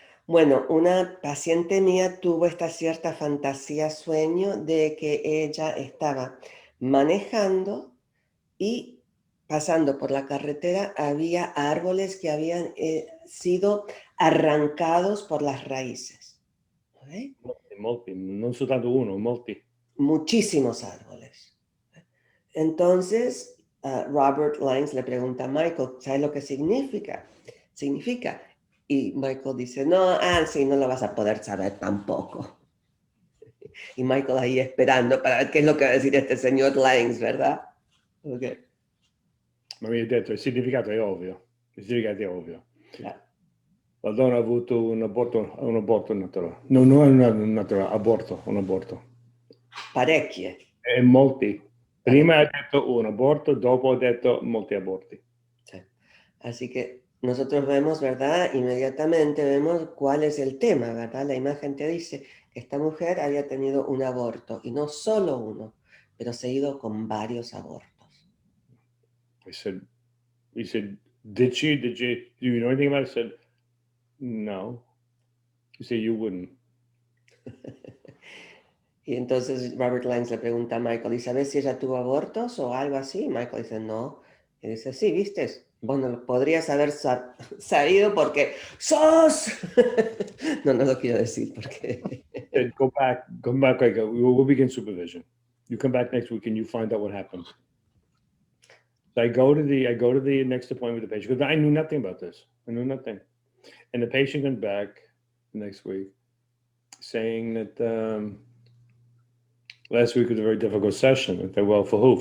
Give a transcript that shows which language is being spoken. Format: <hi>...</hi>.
<es>Bueno, una paciente mía tuvo esta cierta fantasía, sueño, de que ella estaba manejando y pasando por la carretera había árboles que habían sido arrancados por las raíces. ¿Okay?</es> <it>Molti, non soltanto uno, molti.</it> <es>Muchísimos árboles. Entonces, Robert Lange le pregunta a Michael, ¿sabes lo que significa? Significa. Y Michael dice, no, sí, no lo vas a poder saber tampoco. Y Michael ahí esperando para ver qué es lo que va a decir este señor Lange, ¿verdad? Okay.</es> <it>Ma mi ha detto, il significato è ovvio. Il significato è ovvio.</it> <es>Claro.</es> <it>La donna ha avuto un aborto naturale. No, non è un naturale, aborto, un aborto. Parecchie. E molti. Prima ha detto un aborto, dopo ha detto molti aborti.</it> <es>Sí. Así que nosotros vemos, ¿verdad? Inmediatamente vemos cuál es el tema, ¿verdad? La imagen te dice que esta mujer había tenido un aborto, y no solo uno, pero seguido con varios abortos.</es> <en>He said, did you know anything about it? I said, no. He said, you wouldn't.</en> <es>Y entonces Robert Lange le pregunta a Michael, ¿y sabes si ella tuvo abortos o algo así? Michael dice, no. Y dice, sí, ¿viste? Bueno, podrías haber sabido porque sos. No lo quiero decir porque...</es> <en>Said, go back. We'll begin supervision. You come back next week and you find out what happened. So I go to the next appointment with the patient because I knew nothing about this. I knew nothing. And the patient comes back next week saying that last week was a very difficult session. I said, well, for who?</en>